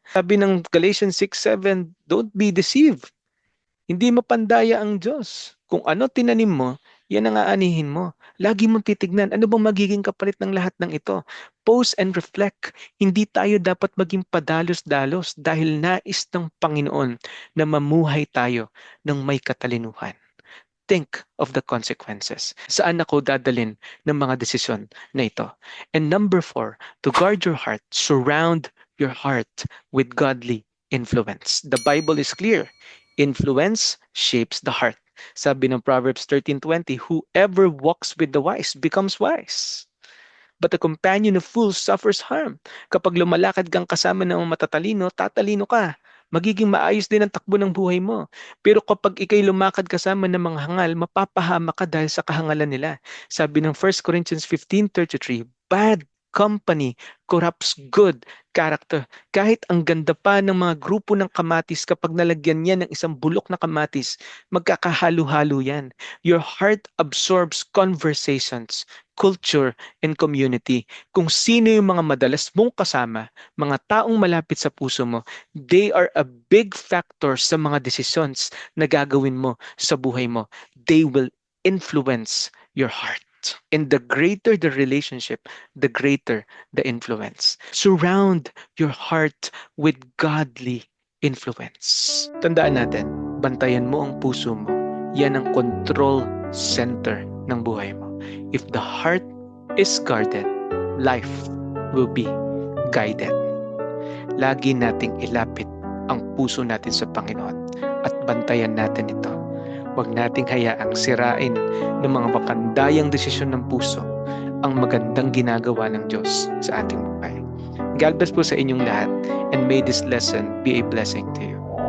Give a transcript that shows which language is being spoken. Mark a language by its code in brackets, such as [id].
[tl] Sabi ng [en] Galatians 6:7, don't be deceived. [tl] Hindi mapandaya ang Diyos. Kung ano tinanim mo, yan ang aanihin mo. Lagi mong titignan, ano bang magiging kapalit ng lahat ng ito? [en] Pause and reflect. [tl] Hindi tayo dapat maging padalos-dalos dahil nais ng Panginoon na mamuhay tayo ng may katalinuhan. [en] Think of the consequences. [tl] Saan ako dadalin ng mga desisyon na ito? [en] And number 4, to guard your heart, surround your heart with godly influence. The Bible is clear. Influence shapes the heart. [tl] Sabi ng [en] Proverbs 13:20, whoever walks with the wise becomes wise. But the companion of fools suffers harm. [tl] Kapag lumalakad kang kasama ng matatalino, tatalino ka. Magiging maayos din ang takbo ng buhay mo. Pero kapag ikay lumakad kasama ng mga hangal, mapapahama ka dahil sa kahangalan nila. Sabi ng [en] 1 Corinthians 15:33, bad company corrupts good character. [tl] Kahit ang ganda pa ng mga grupo ng kamatis, kapag nalagyan niya ng isang bulok na kamatis, magkakahalo-halo yan. [en] Your heart absorbs conversations, culture, and community. [tl] Kung sino yung mga madalas mong kasama, mga taong malapit sa puso mo, [en] they are a big factor [tl] sa mga decisions na gagawin mo sa buhay mo. [en] They will influence your heart. And the greater the relationship, the greater the influence. Surround your heart with godly influence. [tl] Tandaan natin, bantayan mo ang puso mo. Yan ang control center ng buhay mo. [en] If the heart is guarded, life will be guided. [tl] lagi nating ilapit ang puso natin sa Panginoon at bantayan natin ito. Huwag nating hayaang sirain ng mga makandayang desisyon ng puso ang magandang ginagawa ng Diyos sa ating buhay. [en] God bless [tl] po sa inyong lahat, [en] and may this lesson be a blessing to you.